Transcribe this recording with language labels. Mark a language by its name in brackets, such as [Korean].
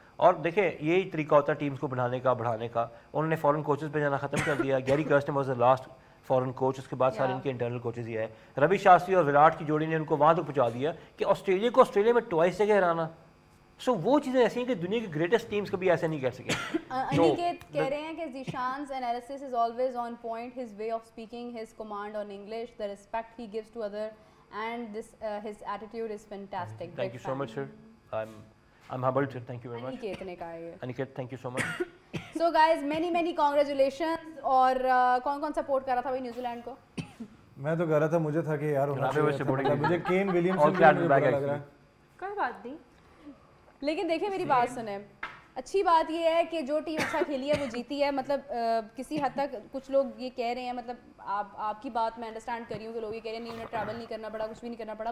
[Urdu] اور دیکھیں یہی طریقہ ہوتا ہے ٹیمس کو بڑھانے کا, بڑھانے کا. انہوں نے فورن کوچز پہ جانا ختم کر دیا. گیری کرسٹن [English] was the last foreign coach, [Urdu] اس کے بعد سارے ان کے انٹرنل کوچز ہی آئے. روی شاستری اور وراٹ کی جوڑی نے ان کو وہاں تک پہنچا دیا کہ آسٹریلیا کو آسٹریلیا میں ٹوائس جگہ ہرانا. سو وہ چیزیں ایسی ہیں کہ دنیا کی گریٹسٹ ٹیمز کبھی ایسا نہیں کر سکے. انیکیت کہہ رہے ہیں کہ [English] Zeeshan's analysis is always on point, his way of speaking, his command on English, the respect he gives to other, and this his attitude is fantastic. Thank you so much sir. I'm humbled sir. Thank you very much. [Urdu] Aniket نے کہا ہے. [English] Aniket, thank you so much. So guys, many congratulations. [Urdu] اور کون support کر رہا تھا بھائی New Zealand کو؟ میں تو کہہ رہا تھا, مجھے تھا کہ یار مجھے کین ولیمسن لگ رہا ہے. کوئی بات نہیں, لیکن دیکھیں میری بات سنیں, اچھی بات یہ ہے کہ جو ٹیم اچھا کھیلی ہے وہ جیتی ہے. مطلب کسی حد تک کچھ لوگ یہ کہہ رہے ہیں, مطلب آپ کی بات میں انڈرسٹینڈ کر رہی ہوں کہ لوگ یہ کہہ رہے ہیں نہیں انہیں ٹریول نہیں کرنا پڑا, کچھ بھی نہیں کرنا پڑا.